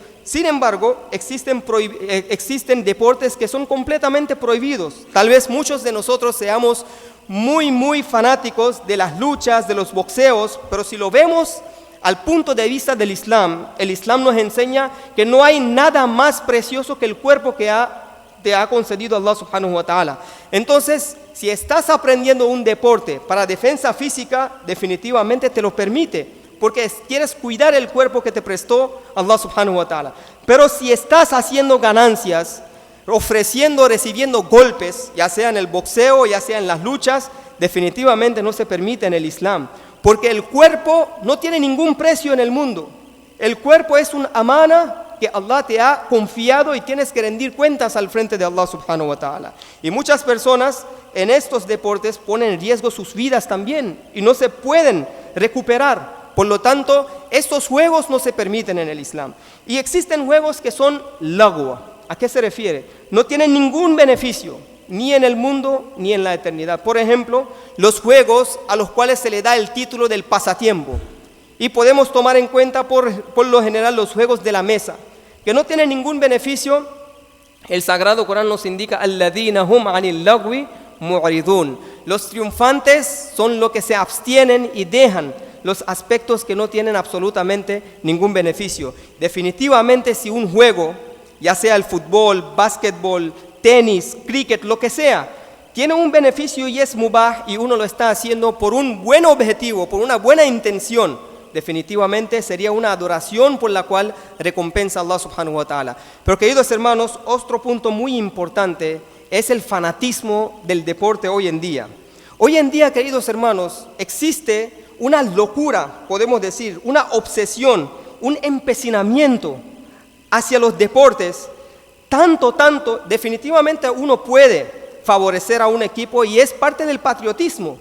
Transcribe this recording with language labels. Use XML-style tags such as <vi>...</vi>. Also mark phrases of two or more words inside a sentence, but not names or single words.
<es>Sin embargo, existen deportes que son completamente prohibidos. Tal vez muchos de nosotros seamos muy fanáticos de las luchas, de los boxeos, pero si lo vemos al punto de vista del Islam, el Islam nos enseña que no hay nada más precioso que el cuerpo que te ha concedido Allah</es> <ar>سبحانه وتعالى.</ar> <es>Entonces, si estás aprendiendo un deporte para defensa física, definitivamente te lo permite, porque quieres cuidar el cuerpo que te prestó Allah</es> <ar>سبحانه وتعالى.</ar> <es>Pero si estás haciendo ganancias, recibiendo golpes, ya sea en el boxeo, ya sea en las luchas, definitivamente no se permite en el Islam. Porque el cuerpo no tiene ningún precio en el mundo. El cuerpo es un amana que Allah te ha confiado y tienes que rendir cuentas al frente de Allah</es> <ar>سبحانه وتعالى.</ar> <es>Y muchas personas en estos deportes ponen en riesgo sus vidas también y no se pueden recuperar. Por lo tanto, estos juegos no se permiten en el Islam. Y existen juegos que son lagwa. ¿A qué se refiere? No tienen ningún beneficio, ni en el mundo ni en la eternidad. Por ejemplo, los juegos a los cuales se le da el título del pasatiempo. Y podemos tomar en cuenta por lo general los juegos de la mesa, que no tienen ningún beneficio. El Sagrado Corán nos indica</es> <ar>الذين هم عن اللغو معرضون.</ar> <es>Los triunfantes son los que se abstienen y dejan los aspectos que no tienen absolutamente ningún beneficio. Definitivamente, si un juego, ya sea el fútbol, básquetbol, tenis, cricket, lo que sea, tiene un beneficio y es mubah y uno lo está haciendo por un buen objetivo, por una buena intención, definitivamente sería una adoración por la cual recompensa a Allah</es> <ar>سبحانه وتعالى.</ar> <es>Pero queridos hermanos, otro punto muy importante es el fanatismo del deporte hoy en día. Hoy en día, queridos hermanos, existe una locura, podemos decir, una obsesión, un empecinamiento hacia los deportes, tanto, definitivamente uno puede favorecer a un equipo y es parte del patriotismo.</es>